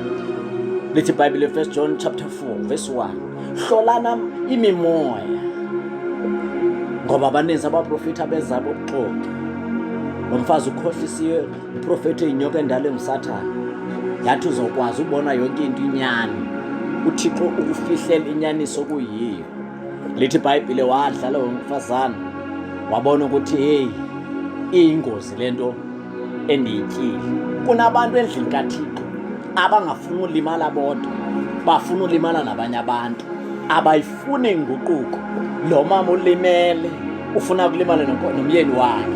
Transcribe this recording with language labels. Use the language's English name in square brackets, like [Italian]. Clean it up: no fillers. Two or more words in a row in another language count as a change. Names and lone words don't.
[Xhosa] Lithi iBhayibhile 1 [English] John chapter 4 verse [Xhosa] 1, hlolana imimoya, ngoba abaninzi abaprofethi abeza bokuxoxa. Lo mfazi ukhohlisiwe uprofethi eyinyoka endala enguSathane. Yathi uzokwazi ubona yonke into inyani, uThixo ukufihlela inyaniso kuyiyo. Lithi iBhayibhile wadla lo mfazana, wabona ukuthi iyingozi lento endiyityile. Kunabantu endlini kaThixo abangafuni ulimala bodwa, bafuna ulimala nabanye abantu, abayifuni inguquko. Lo mama ulimele, ufuna ukulimala nomyeni wakhe.